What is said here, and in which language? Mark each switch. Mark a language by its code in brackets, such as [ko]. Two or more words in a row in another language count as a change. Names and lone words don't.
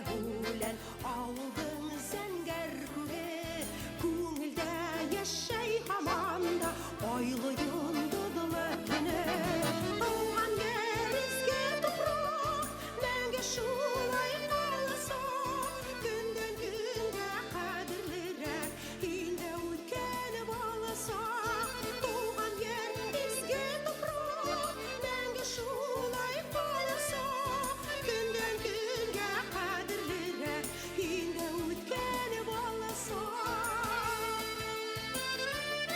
[ba] үлән, ауылдың зәңгәр күге, күңелдә яшәй һаман да айлы йондыҙлы төне. [tt] Туган ер изге тупрак, мәңге шулай каласак, көндән көнгә кадерлерәк, инде үткән баласак. Туган ер изге тупрак, мәңге шулай каласак, көндән көнгә кадерлерәк, инде үткән баласак.